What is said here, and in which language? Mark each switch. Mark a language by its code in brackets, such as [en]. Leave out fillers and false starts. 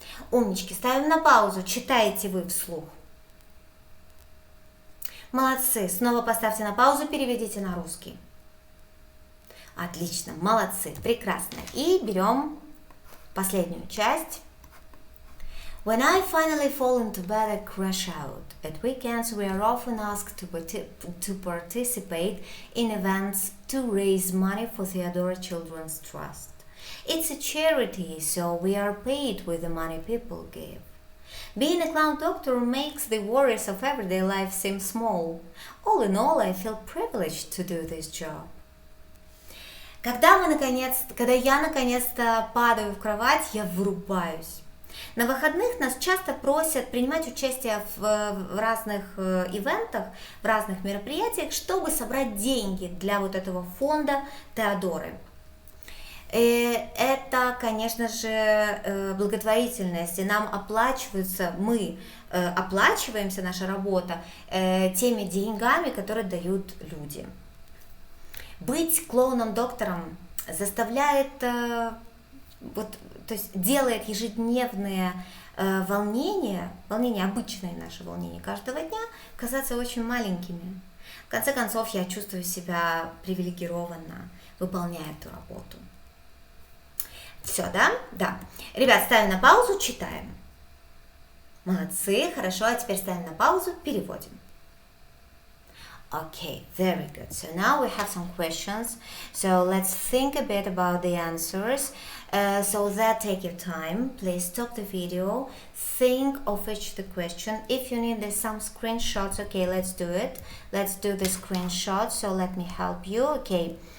[ru] Умнички, ставим на паузу, читаете вы вслух. Молодцы, снова поставьте на паузу, переведите на русский. Отлично, молодцы, прекрасно. И берем последнюю часть. [en] When I finally fall into bed, I crash out. At weekends, we are often asked to participate in events to raise money for Theodora Children's Trust. It's a charity, so we are paid with the money people give. Being a clown doctor makes the worries of everyday life seem small. All in all, I feel privileged to do this job. [ru] Когда я наконец-то падаю в кровать, я вырубаюсь. На выходных нас часто просят принимать участие в разных ивентах, в разных мероприятиях, чтобы собрать деньги для вот этого фонда Теодоры. Это, конечно же, благотворительность, и нам оплачиваются, мы оплачиваемся, наша работа, теми деньгами, которые дают люди. Быть клоуном-доктором заставляет, то есть делает ежедневные волнения, обычные наши волнения каждого дня, казаться очень маленькими. В конце концов, я чувствую себя привилегированно, выполняя эту работу. Все, да? Да. Ребят, ставим на паузу, читаем. Молодцы, хорошо, а теперь ставим на паузу, переводим. [en] Okay, very good. So now we have some questions. So let's think a bit about the answers. So that take your time. Please stop the video. Think of each the question. If you need some screenshots, okay, let's do it. Let's do the screenshot. So let me help you. Okay.